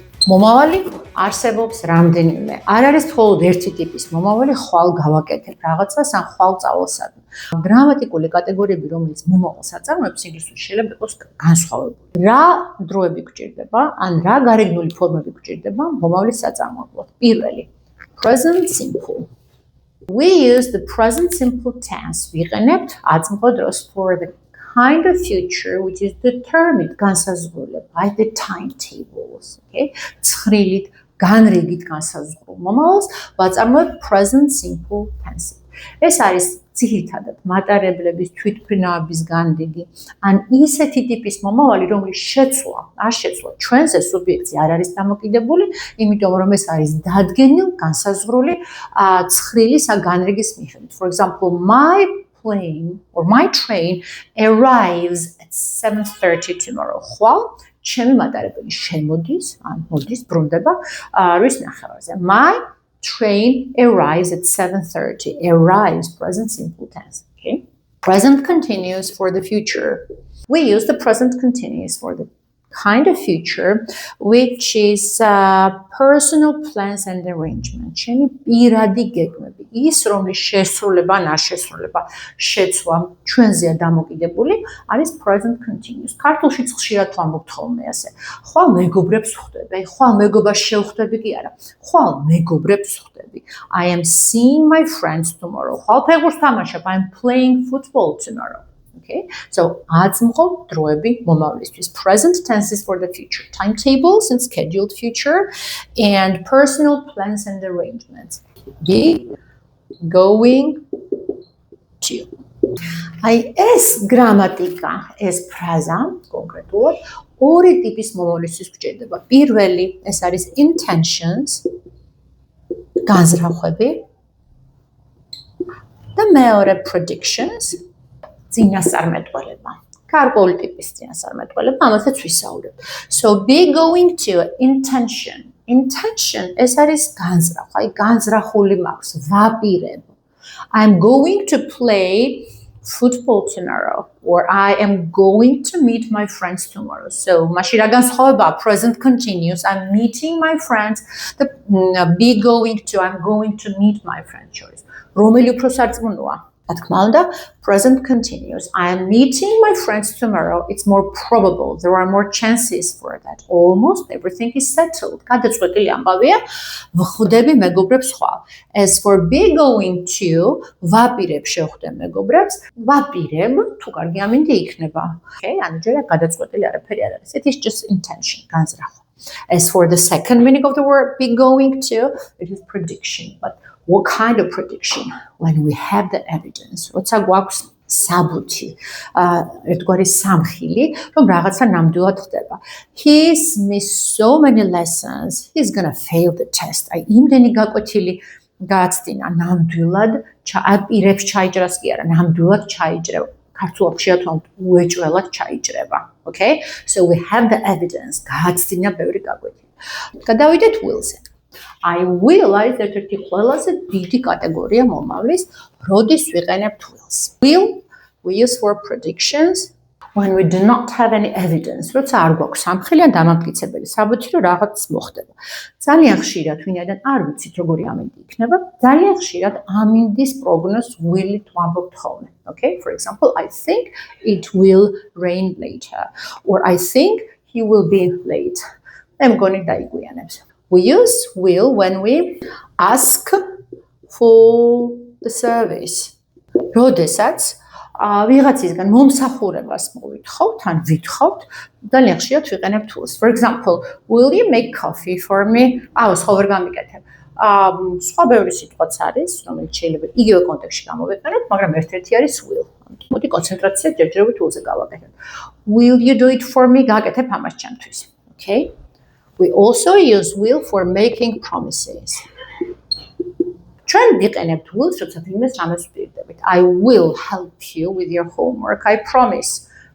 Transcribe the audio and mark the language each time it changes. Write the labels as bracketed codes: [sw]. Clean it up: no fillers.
[ka] მომავალი არსებობს რამდენიმე. არ არის მხოლოდ ერთი ტიპის მომავალი, ხვალ გავაკეთებ რაღაცას ან ხვალ წავალსადმი. გრამატიკული კატეგორიები, რომელიც მომავალს აწარმოებს ინგლისურში, შეიძლება იყოს განსხვავებული. რა დროები გჭირდება, ან რა გარეგნული ფორმები გჭირდება მომავლის საწარმოებლად. პირველი, [en] present simple. We use the present simple tense. [ka] ვიყენებთ აწმყო დროს [en] for the kind of future which is determined [ka] განსაზღვრული [en] by the timetables. Okay? [ka] ცხრილით, განრიგით განსაზღვრულ მომავალს ვაწარმოებთ present simple tense. ეს არის ძირითადად მატარებლების თვითმფრინავების განრიგი, ან ისეთი ტიპის მომავალი, რომლის შეცვლა ჩვენზე სუბიექტზე არ არის დამოკიდებული, იმიტომ რომ ეს არის დადგენილ, განსაზღვრული ცხრილის ან განრიგის მიხედვით. [en] For example, my plane or my train arrives at 7:30 tomorrow. [ka] ხვალ ჩემი მატარებელი შემოდის, ან მოდის, ბრუნდება რის ნახევარზე. [en] My train arrives at 7:30. Arrives, present simple tense. Okay. Present continuous for the future. We use the present continuous for the kind of future which is personal plans and arrangement. [ka] ჩემი პირადი გეგმები, ის რომლის შესრულება, ნაშესრულება, შეცვლა ჩვენზეა დამოკიდებული, არის present continuous. ქართულშიც ხშირად ვამბობთ ხოლმე ასე. ხვალ მეგობრებს ვხვდები, ხვალ მეგობას შევხვდები კი არა. ხვალ მეგობრებს ვხვდები. [en] I am seeing my friends tomorrow. [ka] ხვალ ფეხბურთს თამაშობ. [en] I am playing football tomorrow. Okay, so [ka] აწმყო დროები მომავლისთვის. [en] Present tenses for the future. Timetables and scheduled future and personal plans and arrangements. Be going to. [ka] Აი ეს გრამატიკა, ეს ფრაზა კონკრეტულად ორი ტიპის მომავლისთვის გვჭირდება. პირველი, ეს არის intentions, განზრახვები და მეორე predictions. წინასწარმეტყველება. გარკვეული ტიპის წინასწარმეტყველება, ამასაც ვისაუბრებთ. [en] So be going to intention. [ka] Intention ეს არის განზრახვა, აი განზრახული მაქვს, ვაპირებ. [en] I'm going to play football tomorrow or I am going to meet my friends tomorrow. [ka] So მაშინ რა განსხვავებაა present continuous. [en] I'm meeting my friends. The be going to I'm going to meet my friends choice. [ka] რომელი უფრო სარწმუნოა? Რა თქმა უნდა, present continuous. [en] I am meeting my friends tomorrow. It's more probable. There are more chances for that. Almost everything is settled. [ka] გადაწყვეტილი ამბავია, ვხვდები მეგობრებს ხვალ. [en] As for be going to, [ka] ვაპირებ შევხვდე მეგობრებს, ვაპირებ თუ კარგი ამინდი იქნება. Okay, ანუ ჯერ გადაწყვეტილი არაფერი არ არის. [en] It is just intention, [ka] განზრახვა. [en] As for the second meaning of the word be going to, it is prediction. But what kind of prediction? When we have the evidence. როცა გვაქვს საბუთი, ერთგვარი სამხილი, რომ რაღაცა ნამდვილად ხდება. He's missed so many lessons. He's gonna fail the test. [ka] აი იმდენი გაკვეთილი გააცდინა ნამდვილად, აპირებს ჩაიჭრას კი არა, ნამდვილად ჩაიჭრება. ქართულად შეათვალოთ უეჭველად ჩაიჭრება. [en] Okay? So we have the evidence. [ka] გააცდინა ბევრი გაკვეთილი. გადავიდეთ will-ზე. I will არის ერთ-ერთი ყველაზე დიდი კატეგორია მომავლის, როდის ვიყენებთ wills. [en] Will we use for predictions when we do not have any evidence. [ka] როცა არ გვაქვს სამხილი ან დამამტკიცებელი საბუთი, რომ რაღაც მოხდება. ძალიან ხშირად ვინაიდან არ ვიცით როგორი ამინდი იქნება, ძალიან ხშირად ამინდის პროგნოზს will-ით ვამბობთ ხოლმე. [en] Okay? For example, I think it will rain later or I think he will be late. [ka] მე მგონი დაიგვიანებს. [en] We use will when we ask for the service. [ka] როდესაც ვიღაცისგან მომსახურებას მოვითხოვთ ან ვითხოვთ, ძალიან ხშირად ვიყენებთ wills. [en] For example, will you make coffee for me? [ka] სხვა ვერ გამიკეთებ. სხვა ბევრი სიტყვაც არის, რომელიც შეიძლება იგივე კონტექსტში გამოვიყენოთ, მაგრამ ერთ-ერთი არის will. მოდი კონცენტრაციას ჯერჯერობით will-ზე გავაკეთებ. [en] Will you do it for me? [ka] გაკეთებ ამას ჩემთვის. [en] Okay? We also use will for making promises. [ka] ჩვენ ვიყენებთ will-ს, როცა ვინმეს რამეს ვპირდებით. [en] I will help you with your homework. I promise.